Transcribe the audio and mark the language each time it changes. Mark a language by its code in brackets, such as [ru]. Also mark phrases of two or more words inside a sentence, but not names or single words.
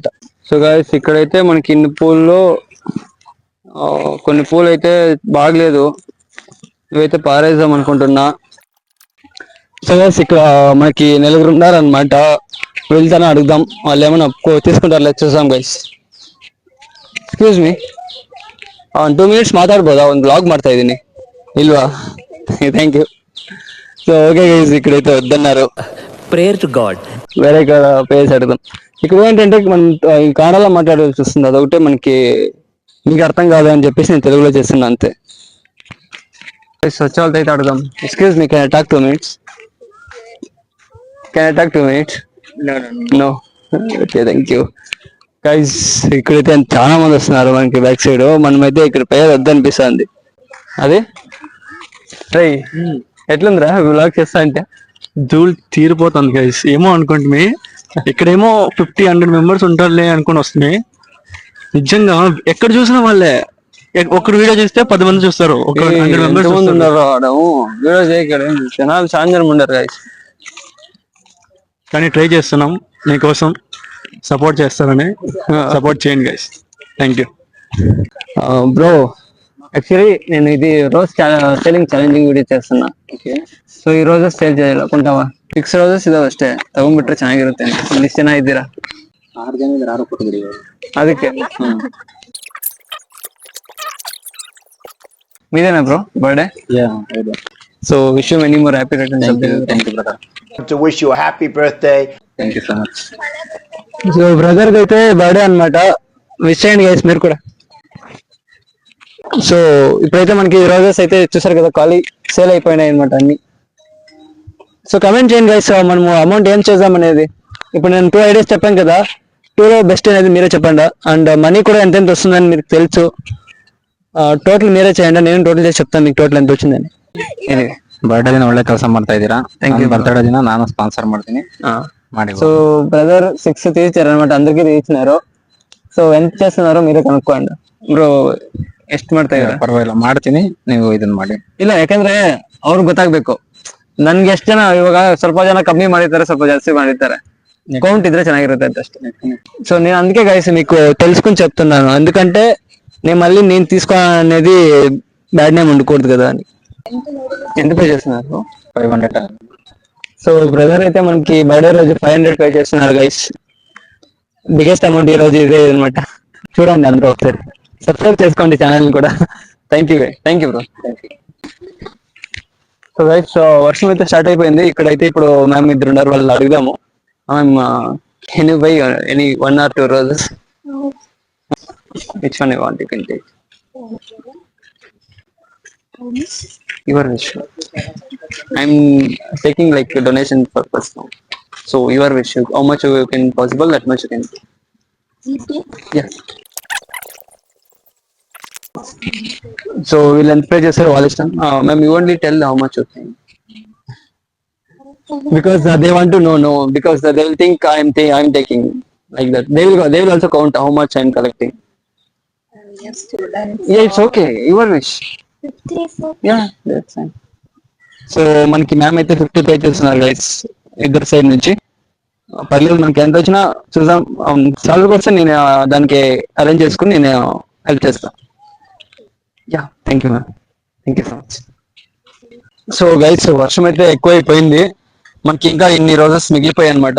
[te] సో గైస్ ఇక్కడైతే మనకి ఇన్ని పూల్లో కొన్ని పూలు అయితే బాగలేదు, ఇవైతే పారేద్దాం అనుకుంటున్నా. సో గైస్ ఇక్కడ మనకి నలుగురు ఉన్నారనమాట. వెళ్తానే అడుగుదాం, వాళ్ళు ఏమైనా తీసుకుంటారు చూసాం గైస్. [en] excuse me, [kn] 2 minutes ಮಾತಾಡ್ಬೋದಾ? ಒಂದು ಬ್ಲಾಗ್ ಮಾಡ್ತಾ ಇದ್ದೀನಿ ಇಲ್ವಾ? [en] thank you. so okay guys [te] ఇక్కడైతే వద్దన్నారు. [en] prayer to God. [te] వేరే ప్లేస్ అడుగుదాం. ఇక్కడ ఏంటంటే మనం ఈ కన్నడలో మాట్లాడాల్సి వస్తుంది, అదొకటే మనకి మీకు అర్థం కాదు అని చెప్పేసి నేను తెలుగులో చేస్తున్నా అంతే. వచ్చే వాళ్ళతో అయితే అడుగుదాం. [en] excuse me, can I talk 2 minutes? can I talk 2 minutes? no. okay, thank you. [te] గైస్ ఇక్కడైతే చాలా మంది వస్తున్నారు మనకి బ్యాక్ సైడ్. మనమైతే ఇక్కడ పేరు వద్దనిపిస్తుంది. అదే రై ఎట్లుందిరా బ్లాగ్ చేస్తా అంటే? ధూళి తీరిపోతుంది గైస్. ఏమో అనుకుంటుమి, ఇక్కడేమో 50-100 మెంబర్స్ ఉంటారులే అనుకుని వస్తుంది. నిజంగా ఎక్కడ చూసినా వాళ్ళే. ఒక్కడు వీడియో చేస్తే 10 మంది చూస్తారు. ఒక 100 మెంబర్స్ ఉన్నారు. వీడియో చేయక్కడ జనాలు చాలా జనం ఉండరు గైస్. కానీ ట్రై చేస్తున్నాం మీకోసం, సపోర్ట్ చేస్తారని. సపోర్ట్ చేయండి గైస్. [en] thank you [te] బ్రో. యాక్చువల్లీ నేను ఇది రోజు [en] selling challenging video [te] చేస్తున్నా. [kn] ಸೊ ಈ [en] roses sale [kn] చేయాలి ಕೊಂಟಾವ 6 ರೋಸಸ್ ಇದಾವೆ ಅಷ್ಟೇ, ತಗೊಂಡ್ಬಿಟ್ರೆ ಚೆನ್ನಾಗಿರುತ್ತೆ. ಇಷ್ಟು ಜನ ಇದ್ದೀರಾ? 6 ಜನ ಇದ್ದಾರೆ, 6 ಕೊಟ್ಟಿದ್ದೀರಿ ಅದಕ್ಕೆ. [te] మీదేనా బ్రో బర్త్డే? [en] so wish you many more happy returns of the day. thank you brother. To wish you a happy birthday. thank you so much. [te] సో బ్రదర్ అయితే బర్త్డే అన్నమాట, విష్ చేయండి గైస్ మీరు కూడా. సో ఇప్పుడైతే మనకి రోజెస్ అయితే చూసారు కదా, ఖాళీ సేల్ అయిపోయినాయి అనమాట అన్ని. సో కమెంట్ చేయండి గైస్, మనము అమౌంట్ ఏం చేద్దాం అనేది. ఇప్పుడు నేను 2 ఐడియాస్ చెప్పాను కదా, 2లో బెస్ట్ అనేది మీరే చెప్పండి. అండ్ మనీ కూడా ఎంత వస్తుందని మీకు తెలుసు. ಟೋಟಲ್ మీరే చేయండి, నేను ಟೋಟಲ್ చేసి చెప్తాను మీకు ಟೋಟಲ್ ఎంత వచ్చిందని. [kn] ಬರ್ಡೇ ದಿನ ಒಳ್ಳೆ ಕೆಲಸ ಮಾಡ್ತಾ ಇದ್ದೀರಾ. బర్త్డే ದಿನ ನಾನು ಸ್ಪಾನ್ಸರ್ ಮಾಡ್ತೀನಿ ಮಾಡಿ. [te] సో బ్రదర్ 6 తీర్చారనమాట, అందరికీ తీర్చినారు. ಸೊ ఎంత చేస్తున్నారో మీరే కనుక్కోండి ಬ್ರೋ. [kn] ಎಷ್ಟು ಮಾಡ್ತಾ ಇದ್ದೀರಾ? ಪರವಾಗಿಲ್ಲ, ಮಾಡ್ತೀನಿ, ನೀವು ಇದನ್ನ ಮಾಡಿ. ಇಲ್ಲ, ಯಾಕಂದ್ರೆ ಅವ್ರಿಗೆ ಗೊತ್ತಾಗ್ಬೇಕು ನನ್ಗೆ ಎಷ್ಟು ಜನ. ಇವಾಗ ಸ್ವಲ್ಪ ಜನ ಕಮ್ಮಿ ಮಾಡಿರ್ತಾರೆ, ಸ್ವಲ್ಪ ಜಾಸ್ತಿ ಮಾಡಿರ್ತಾರೆ. కౌంట్ ఇద్దరే ಚೆನ್ನಾಗಿರುತ್ತೆ ಅಂತ అಷ್ಟೇ. [te] సో నేను అందుకే గైస్ మీకు తెలుసుకుని చెప్తున్నాను, ఎందుకంటే నేను తీసుకోవాలనేది [en] bad name [te] ఉండకూడదు కదా అని. ఎంత పే చేస్తున్నారు? 500. సో బ్రదర్ అయితే మనకి బర్త్డే రోజు 500 పే చేస్తున్నారు గైస్. [en] biggest amount [te] ఈ రోజు ఇదే అనమాట. చూడండి అందరూ ఒకసారి, సబ్స్క్రైబ్ చేసుకోండి ఛానల్ కూడా. థ్యాంక్ యూ బ్రో. సో గైస్ వర్షం అయితే స్టార్ట్ అయిపోయింది ఇక్కడైతే. ఇప్పుడు మ్యామ్ ఇద్దరు ఉన్నారు, వాళ్ళు అడుగుదాము. [en] ma'am can you buy any 1 or 2 roses? Which one you want, you can take. Your wish. I'm taking like a donation purpose now. So your wish, how much you can possible, that much you can. Yeah. So we'll encourage yourself all this time. Ma'am, you only tell how much you think. Because they want to know, because they will think I'm taking like that. They will also count how much I'm collecting. Yes, students. Yeah, it's okay. Your wish. 50 is okay. Yeah, that's fine. [te] సో మనకి మ్యామ్ అయితే 50 పే చేస్తున్నారు గైస్, ఇద్దరు సైడ్ నుంచి. పర్లేదు, మనకి ఎంత వచ్చినా చూద్దాం. సాలరీ కోసం నేను దానికి అరేంజ్ చేసుకుని నేను హెల్ప్ చేస్తాను. [en] yeah, thank you ma'am. thank you so much. [te] సో గైస్ వర్షం అయితే ఎక్కువైపోయింది, మనకి ఇంకా ఇన్ని రోజెస్ మిగిలిపోయాయి అనమాట.